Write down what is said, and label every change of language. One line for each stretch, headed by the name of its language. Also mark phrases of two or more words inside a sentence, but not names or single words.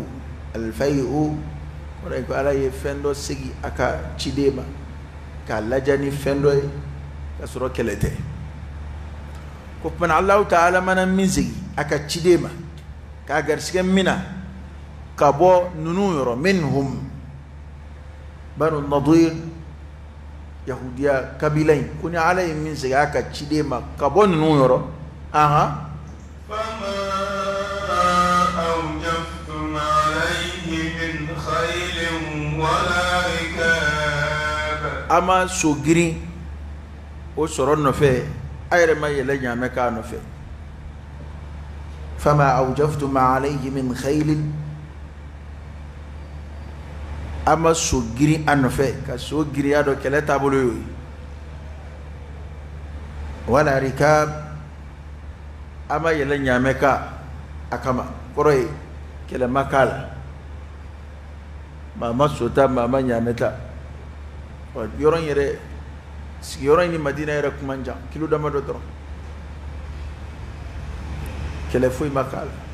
Bambara: al-fayi'u o de ko ala ye fɛn dɔ segi a ka ciden ma k'a lajɛ ni fɛn dɔ ye ka sɔrɔ kɛlɛ tɛ ko tuma Alahu Ta'ala mana min segi a ka ciden ma k'a garisɛgɛ min na ka bɔ ninnu yɔrɔ minhum Banu Nadir Yahudiya kabila in ko ni ala ye min segi a ka ciden ma ka bɔ ninnu yɔrɔ aha
Arabic: فما أوجفتم عليه من خيل ولا ركاب
Bambara: ama so girin o sɔrɔ nɔfɛ a yɛrɛ ma yɛlɛ ɲaamɛ k'a nɔfɛ
Arabic: فما أوجفتم عليه من خيل
Bambara: ama so girin a nɔfɛ ka so girinya dɔ kɛlɛ taabolo y'o ye
Arabic: ولا ركاب
Bambara: ama yɛlɛ ɲaamɛ ka a kama kɔrɔ ye kɛlɛ ma k'a la maa ma so ta maa ma ɲaamɛ ta yɔrɔ in yɛrɛ sigiyɔrɔ in ni Madina yɛrɛ kuma jan kilo damadɔ dɔrɔn kɛlɛ foyi ma k'a la